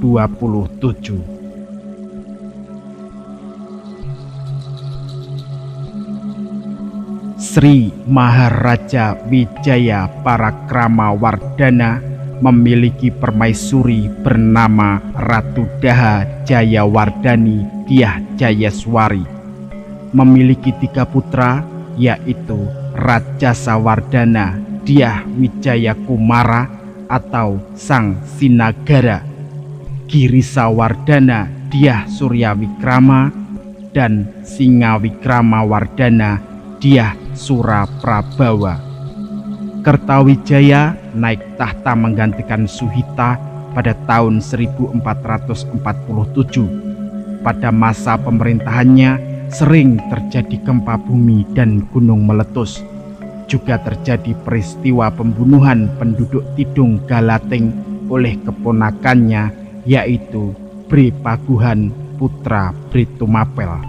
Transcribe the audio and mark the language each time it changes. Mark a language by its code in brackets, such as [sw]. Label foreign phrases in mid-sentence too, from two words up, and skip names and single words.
[id] Sri Maharaja Wijaya Parakramawardhana memiliki permaisuri bernama Ratu Daha Jayawardhani Dyah Jayaswari. Memiliki 3 putra yaitu Rajasawardhana Dyah Wijaya Kumara atau Sang Sinagara, Girisawardhana Dyah Suryawikrama, dan Singawikramawardhana Dyah Suraprabawa. Kertawijaya naik tahta menggantikan Suhita pada tahun 1447. Pada masa pemerintahannya sering terjadi gempa bumi dan gunung meletus. Juga terjadi peristiwa pembunuhan penduduk Tidung Galating oleh keponakannya yaitu Bhre Paguhan putra Bhre Tumapel.